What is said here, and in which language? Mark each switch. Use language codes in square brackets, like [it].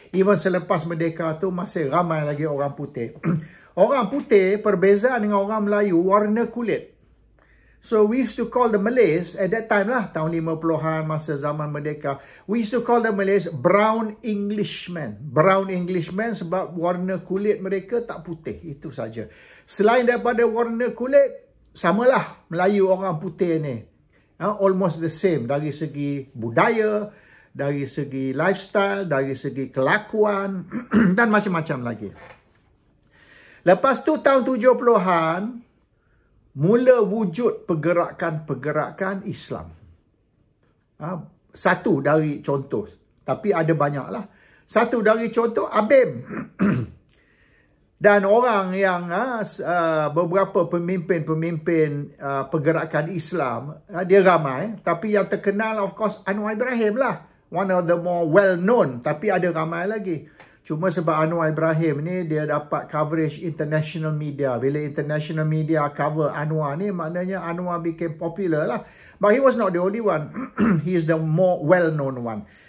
[ms] Even selepas merdeka tu masih ramai lagi orang putih. Orang putih perbezaan dengan orang Melayu warna kulit. [en] So we used to call the Malays at that time lah, [ms] tahun 50-an masa zaman merdeka. [en] We used to call the Malays brown Englishmen. [ms] Brown Englishmen sebab warna kulit mereka tak putih. Itu saja. Selain daripada warna kulit, samalah Melayu orang putih ni. [en] Almost the same [ms] dari segi budaya, dari segi lifestyle, dari segi kelakuan dan macam-macam lagi. Lepas tu tahun 70-an mula wujud pergerakan-pergerakan Islam. Satu dari contoh, tapi ada banyaklah. Satu dari contoh ABIM. Dan orang yang beberapa pemimpin-pemimpin pergerakan Islam, dia ramai. Tapi yang terkenal [en] of course [ms] Anwar Ibrahim lah. [en] One of the more well-known. [ms] Tapi ada ramai lagi. Cuma sebab Anwar Ibrahim ni dia dapat coverage international media. Bila international media cover Anwar ni, maknanya Anwar [en] became popular [ms] lah. [en] But he was not the only one. He is the more well-known one.